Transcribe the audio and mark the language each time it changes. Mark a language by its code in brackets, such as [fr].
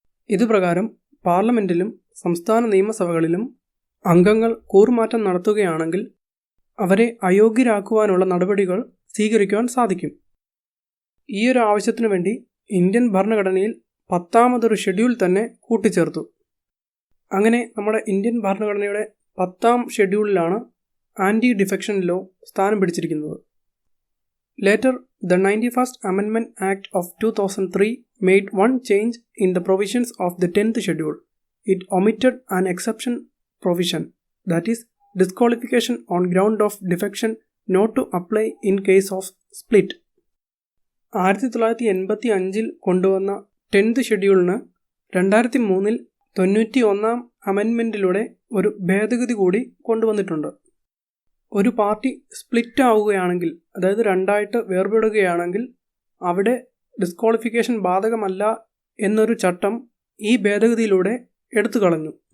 [ml] ഇതുപ്രകാരം പാർലമെൻറ്റിലും സംസ്ഥാന നിയമസഭകളിലും അംഗങ്ങൾ കൂറുമാറ്റം നടത്തുകയാണെങ്കിൽ അവരെ അയോഗ്യരാക്കുവാനുള്ള നടപടികൾ സ്വീകരിക്കുവാൻ സാധിക്കും. ഈയൊരു ആവശ്യത്തിനു വേണ്ടി ഇന്ത്യൻ ഭരണഘടനയിൽ 10ാമതൊരു ഷെഡ്യൂൾ തന്നെ കൂട്ടിച്ചേർത്തു. അങ്ങനെ നമ്മുടെ ഇന്ത്യൻ ഭരണഘടനയുടെ 10ാം ഷെഡ്യൂളിലാണ് ആൻറ്റി ഡിഫെക്ഷൻ ലോ സ്ഥാനം പിടിച്ചിരിക്കുന്നത്. [en] Later, the 91st Amendment Act of 2003 made one change in the provisions of the 10th schedule. It omitted an exception provision, that is, disqualification on ground of defection not to apply in case of split. [ml] 1985 കൊണ്ടുവന്ന 10th ഷെഡ്യൂളിന് 2003 91ാം അമെൻമെൻറ്റിലൂടെ ഒരു ഭേദഗതി കൂടി കൊണ്ടുവന്നിട്ടുണ്ട്. ഒരു party split ആവുകയാണെങ്കിൽ, അതായത് രണ്ടായിട്ട് വേർപെടുകയാണെങ്കിൽ അവിടെ ഡിസ്ക്വാളിഫിക്കേഷൻ ബാധകമല്ല എന്നൊരു ചട്ടം ഈ ഭേദഗതിയിലൂടെ എടുത്തു കളഞ്ഞു.